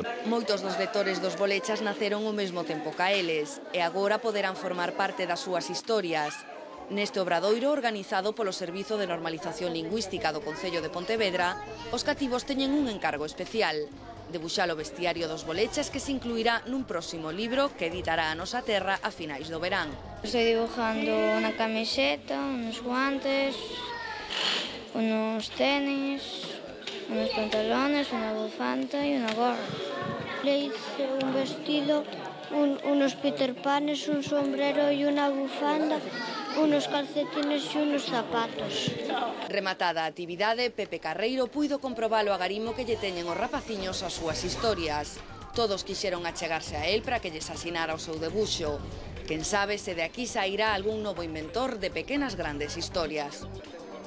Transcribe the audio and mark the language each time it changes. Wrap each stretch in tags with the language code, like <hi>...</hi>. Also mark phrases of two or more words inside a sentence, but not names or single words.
<gl>Moitos dos lectores dos Bolechas naceron ao mesmo tempo ca eles e agora poderán formar parte das súas historias. Neste obradoiro, organizado polo Servizo de Normalización Lingüística do Concello de Pontevedra, os cativos teñen un encargo especial: debuxar o vestiario dos Bolechas, que se incluirá nun próximo libro que editará a Nosa Terra a finais do verán.</gl> <es>Estoy dibujando unha camiseta, unos guantes, unos tenis, unos pantalones, una bufanda y una gorra. Le hice un vestido, unos Peter Panes, un sombrero y una bufanda, unos calcetines y unos zapatos.</es> <gl>Rematada a actividade, Pepe Carreiro puido comprobalo a garimo que lle teñen os rapaciños as súas historias. Todos quixeron achegarse a él para que lles asinara o seu debuxo. Quen sabe se de aquí sairá algún novo inventor de pequenas grandes historias.</gl>